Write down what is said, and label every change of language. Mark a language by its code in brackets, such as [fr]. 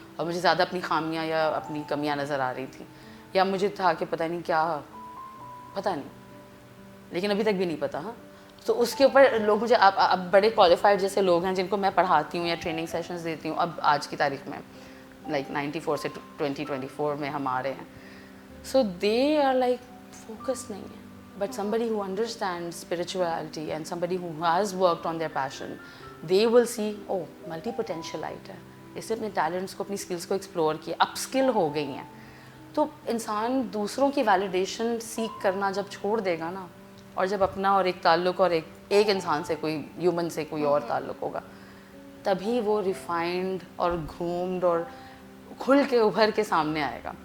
[ur] اور مجھے زیادہ اپنی خامیاں یا اپنی کمیاں نظر آ رہی تھیں، یا مجھے تھا کہ پتہ نہیں کیا، پتہ نہیں، لیکن ابھی تک بھی نہیں پتہ. ہاں، تو اس کے اوپر لوگ مجھے اب بڑے کوالیفائڈ جیسے لوگ ہیں جن کو میں پڑھاتی ہوں یا ٹریننگ سیشنز دیتی ہوں اب آج کی تاریخ میں، لائک 94 سے 2024 میں ہم آ رہے ہیں. سو دے آر لائک فوکس نہیں ہے. [en] But somebody who understands spirituality and somebody who has worked on their passion, they will see, oh, multi potentialite ہے. [ur] اس نے اپنے ٹیلنٹس کو اپنی اسکلس کو ایکسپلور کیا, اپ اسکل ہو گئی ہیں. تو انسان دوسروں کی ویلیڈیشن سیکھ کرنا جب چھوڑ دے گا نا, اور جب اپنا اور ایک تعلق اور ایک انسان سے کوئی ہیومن سے کوئی اور تعلق ہوگا, تبھی وہ ریفائنڈ اور گرومڈ اور کھل کے ابھر کے سامنے آئے گا.